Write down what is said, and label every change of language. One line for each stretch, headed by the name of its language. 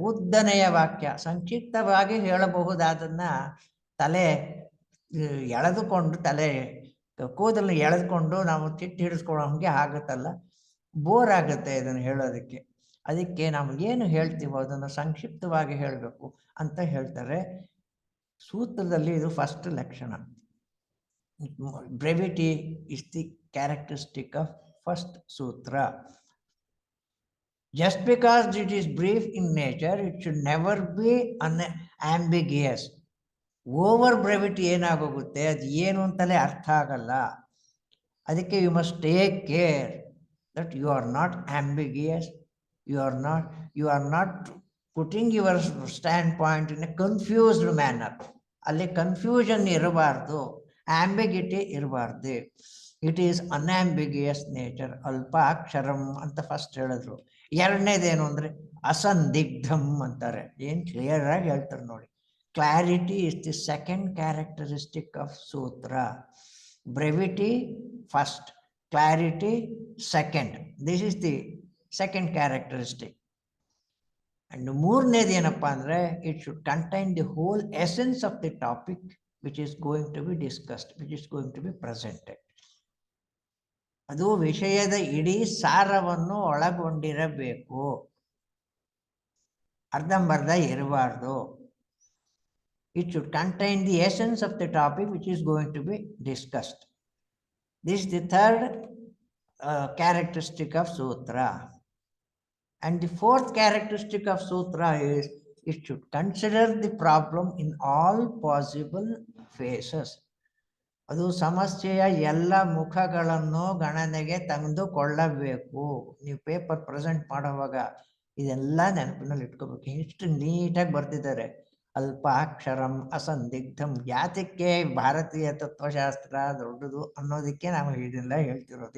Kannada: ಉದ್ದನೆಯ ವಾಕ್ಯ, ಸಂಕ್ಷಿಪ್ತವಾಗಿ ಹೇಳಬಹುದಾದನ್ನ ತಲೆ ಎಳೆದುಕೊಂಡು ಕೂದಲು ಎಳೆದುಕೊಂಡು ನಾವು ಚಿಟ್ಟು ಹಿಡಿಸ್ಕೊಳ್ಳೋ ಹಂಗೆ ಆಗುತ್ತಲ್ಲ, ಬೋರ್ ಆಗುತ್ತೆ ಇದನ್ನು ಹೇಳೋದಕ್ಕೆ. ಅದಕ್ಕೆ ನಾವು ಏನು ಹೇಳ್ತೀವೋ ಅದನ್ನು ಸಂಕ್ಷಿಪ್ತವಾಗಿ ಹೇಳಬೇಕು ಅಂತ ಹೇಳ್ತಾರೆ. ಸೂತ್ರದಲ್ಲಿ ಇದು ಫಸ್ಟ್ ಲಕ್ಷಣ.
English: Brevity is the characteristic of first ಸೂತ್ರ. Just because it is brief in nature, it should never be ambiguous.
Kannada: Over brevity ಏನಾಗೋಗುತ್ತೆ, ಅದು ಏನು ಅಂತಲೇ ಅರ್ಥ ಆಗಲ್ಲ.
English: ಅದಕ್ಕೆ you must take care that you are not ambiguous, you are not putting your stand point in a confused manner.
Kannada: ಅಲ್ಲಿ confusion ಇರಬಾರ್ದು, ಆಂಬಿಗಿಟಿ ಇರಬಾರ್ದು.
English: It is unambiguous nature.
Kannada: ಅಲ್ಪ ಅಕ್ಷರಂ ಅಂತ ಫಸ್ಟ್ ಹೇಳಿದ್ರು. ಎರಡನೇದೇನು ಅಂದರೆ ಅಸಂದಿಗ್ಧಂ ಅಂತಾರೆ. ಏನು ಕ್ಲಿಯರ್ ಆಗಿ ಹೇಳ್ತಾರೆ ನೋಡಿ.
English: Clarity is the second characteristic of sutra. Brevity first, clarity second. This is the second characteristic. And
Kannada: ಮೂರನೇದು ಏನಪ್ಪಾ ಅಂದ್ರೆ,
English: it should contain the whole essence of the topic which is going to be discussed, which is going to be presented.
Kannada: ಅದು ವಿಷಯದ ಇಡೀ ಸಾರವನ್ನು ಒಳಗೊಂಡಿರಬೇಕು, ಅರ್ಧಂಬರ್ಧ ಇರಬಾರ್ದು.
English: It should contain the essence of the topic which is going to be discussed. This is the third characteristic of sutra. And the fourth characteristic of sutra is it should consider the problem in all possible phases.
Kannada: ಅದು ಸಮಸ್ಯೆಯ ಎಲ್ಲ ಮುಖಗಳನ್ನು ಗಣನೆಗೆ ತೆಗೆದುಕೊಳ್ಳಬೇಕು. ನೀವು paper present ಮಾಡುವಾಗ ಇದೆಲ್ಲ ನೆನಪಿನಲ್ಲಿ ಇಟ್ಕೋಬೇಕು. ಎಷ್ಟು ನೀಟಾಗಿ ಬರ್ತಿದ್ದಾರೆ. ಅಲ್ಪಾಕ್ಷರಂ ಅಸಂದಿಗ್ಧಂ. ಯಾತಕ್ಕೆ ಭಾರತೀಯ ತತ್ವಶಾಸ್ತ್ರ ದೊಡ್ಡದು ಅನ್ನೋದಕ್ಕೆ ನಾವು ಇದೆಲ್ಲ ಹೇಳ್ತಿರೋದು.